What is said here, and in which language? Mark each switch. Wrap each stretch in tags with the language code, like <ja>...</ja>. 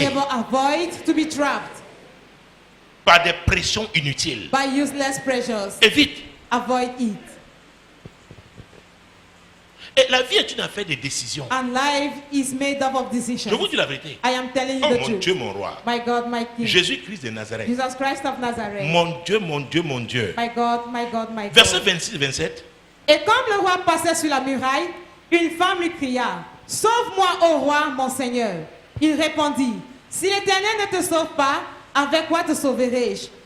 <en>neighbor avoid to be trapped</en> <fr>par des pressions inutiles.</fr> <en>by useless pressures.</en> <fr>Évite.</fr> <en>Avoid it.</en> <fr>Et la vie est une affaire de décision.</fr> <en>And life is made up of decisions.</en> <fr>Je vous dis la vérité.</fr> <en>I am telling you</en> <fr>Oh</fr> <en>the</en> <fr>mon</fr> <en>truth.</en> <fr>Dieu, mon roi.</fr> <en>My God, my King.</en> <fr>Jésus-Christ de Nazareth.</fr> <en>Jesus Christ of Nazareth.</en> <fr>Mon Dieu, mon Dieu, mon Dieu.</fr> <en>My God, my God, my God.</en> <fr>Verset 26 et 27. Et comme le roi passait sur la muraille, une femme lui cria, « Sauve-moi, ô roi, mon Seigneur. » Il répondit, « Si l'Éternel ne te sauve pas, avec quoi te sauverai-je? »</fr>